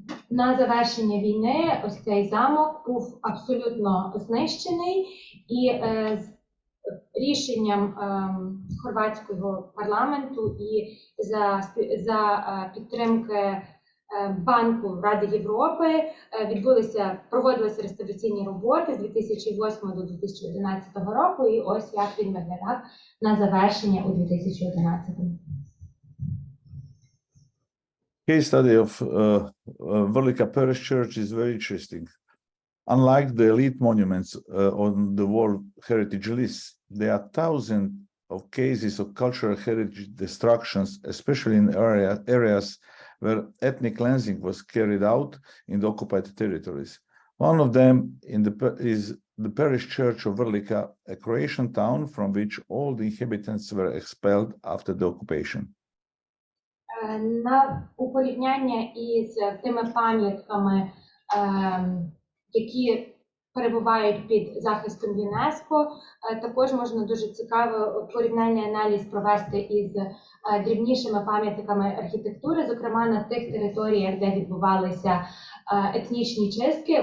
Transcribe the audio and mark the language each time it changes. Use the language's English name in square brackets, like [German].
[Ukrainian] На завершення війни ось цей замок був абсолютно знищений, і рішенням хорватського парламенту і за підтримки Банку Ради Європи проводилися реставраційні роботи з 2008 до 2011 року, і ось як він виглядав на завершення у 2011. [English] Case study of Velika Parish Church is very interesting. Unlike the elite monuments on the World Heritage List, there are thousands of cases of cultural heritage destructions, especially in areas where ethnic cleansing was carried out in the occupied territories. One of them is the parish church of Velika, a Croatian town from which all the inhabitants were expelled after the occupation. [Ukrainian] У порівняння із тими пам'ятками, які перебувають під захистом ЮНЕСКО, також можна дуже цікаво порівняльний аналіз провести із дрібнішими пам'ятниками архітектури, зокрема на тих територіях, де відбувалися етнічні чистки.